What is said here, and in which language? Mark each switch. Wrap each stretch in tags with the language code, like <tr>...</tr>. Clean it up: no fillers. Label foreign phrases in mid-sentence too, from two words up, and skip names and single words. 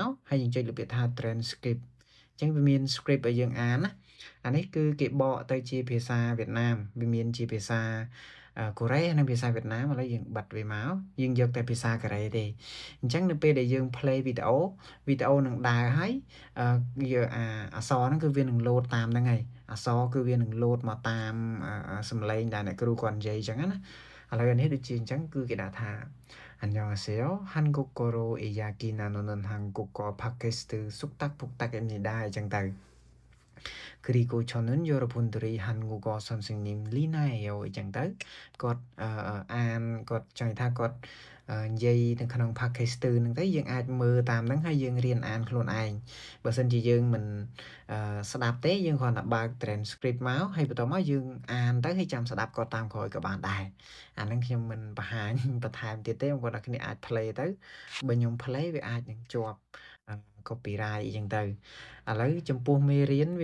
<km>ហើយយើងចុចលើពាក្យថា transcript អញ្ចឹងវាមាន script ឲ្យយើងអានណាអានេះគឺគេបកទៅជាភាសាវៀតណាមវាមានជាភាសាកូរ៉េនិងភាសាវៀតណាមឥឡូវយើងបិទវាមកយើងយកតែភាសាកូរ៉េទេអញ្ចឹងនៅពេលដែលយើង play វីដេអូនឹងដើរហើយវាអក្សរហ្នឹងគឺវានឹង load តាមហ្នឹងហើយអក្សរគឺវានឹង load មកតាមសំឡេងដែលអ្នកគ្រូគាត់និយាយអញ្ចឹងណាឥឡូវនេះដូចជាអញ្ចឹងគឺគេដាក់ថា 안녕하세요.</km> <ko>한국어로 이야기 나누는 한국어 팟캐스트 쑥닥북닥입니다.</ko> <km>អញ្ចឹងទៅ</km> <ko>그리고 저는 여러분들의 한국어 선생님 리나예요.</ko> <km>អញ្ចឹងទៅគាត់អានគាត់ចង់ថាគាត់និយាយនៅក្នុង podcast ហ្នឹងទៅយើងអាចមើលតាមហ្នឹងហើយយើងរៀនអានខ្លួនឯងបើសិនជាយើងមិនស្ដាប់ទេយើងគ្រាន់តែបើក transcript មកហើយបន្តមកយើងអានទៅហើយចាំស្ដា ប់គាត់តាមក្រោយក៏បានដែរអាហ្នឹងខ្ញុំមិនបង្ហាញបន្ថែមទៀតទេបងប្អូនអ្នកគ្នាអាច play ទៅបើខ្ញុំ play វាអាចនឹងជាប់copyright អញ្ចឹងទៅឥឡូវចំពោះមេរៀន</km>